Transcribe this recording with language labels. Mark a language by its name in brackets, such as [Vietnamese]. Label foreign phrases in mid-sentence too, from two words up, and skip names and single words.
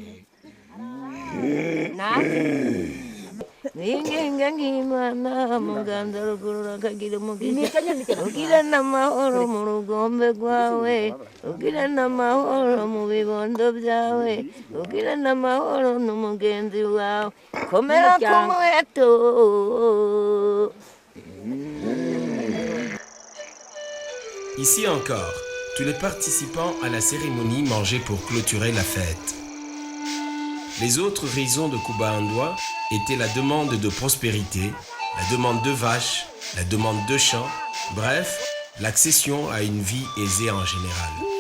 [Rundi] Ningenga ngimana muganza rugurura kagira umugisha ugira n'amahoro mu rugombe rwawe ugira n'amahoro mu bibondo byawe ugira n'amahoro n'umugenzi wawe komera ku muheto. [French] Ici encore, tous les participants à la cérémonie mangeaient pour clôturer la fête. Les autres raisons de Kubahandwa étaient la demande de prospérité, la demande de vaches, la demande de champs, bref, l'accession à une vie aisée en général.